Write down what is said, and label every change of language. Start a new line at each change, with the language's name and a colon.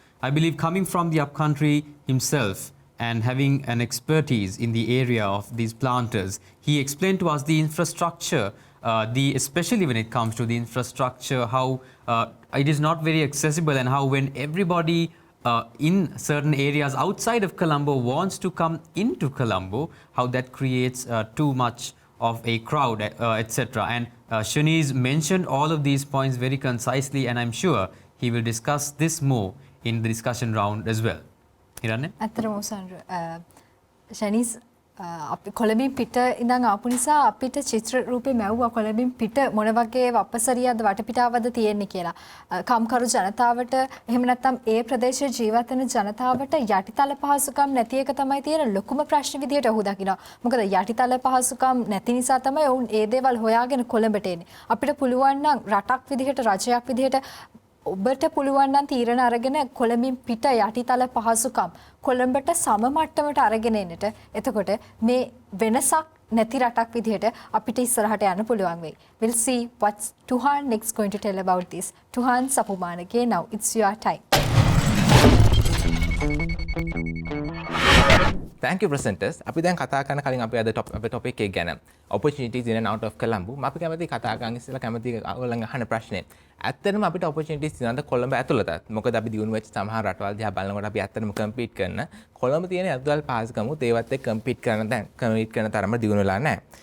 English: I believe coming from the upcountry himself and having an expertise in the area of these planters, he explained to us the infrastructure, especially when it comes to the infrastructure, how it is not very accessible and how when everybody in certain areas outside of Colombo wants to come into Colombo, how that creates too much of a crowd, etc. And Shanice mentioned all of these points very concisely, and I'm sure he will discuss this more in the discussion round as well. Hiranne?
Sinhala: ඇත්තටම සන්ඩ ෂැනිස් අපි කොළඹින් පිට ඉඳන් ආපු නිසා අපිට චිත්‍ර රූපේ මැව්වා කොළඹින් පිට මොන වගේ වපසරියක්ද වටපිටාවක්ද තියෙන්නේ කියලා. කම්කරු ජනතාවට එහෙම නැත්නම් ඒ ප්‍රදේශයේ ජීවත් වෙන ජනතාවට යටිතල පහසුකම් නැති එක තමයි තියෙන ලොකුම ප්‍රශ්න විදියට ඔහු දකිනවා. මොකද යටිතල පහසුකම් නැති නිසා තමයි ඔවුන් ඒ දේවල් හොයාගෙන කොළඹට එන්නේ. අපිට පුළුවන් නම් රටක් විදිහට රජයක් විදිහට ඔබට පුළුවන් නම් තීරණ අරගෙන කොළඹින් පිට යටිතල පහසුකම් කොළඹට සම මට්ටමට අරගෙන එන්නට. එතකොට මේ වෙනසක් නැති රටක් විදිහට අපිට ඉස්සරහට යන්න පුළුවන් වෙයි.
English: We'll see what Tuhan next going to tell about this. Tuhan Sapumanake, now it's your time. Thank you presenters.
Sinhala: අපි දැන් කතා කරන කලින් අපි අද අපේ topic එක ගැන opportunities in and out of Colombo. අපි කැමති කතා කරන්න ඉස්සෙල්ලා කැමති ඔයගොල්ලන් අහන ප්‍රශ්නේ. ඇත්තටම අපිට opportunities තියෙනවද කොළඹ ඇතුළතත්? මොකද අපි දියුණු වෙච්ච සමහර රටවල් දිහා බලනකොට අපි ඇත්තටම compete කරන කොළඹ තියෙන අද්දල් පහසුකමුත් ඒවත් එක්ක compete කරන තරම දියුණු වෙලා නැහැ.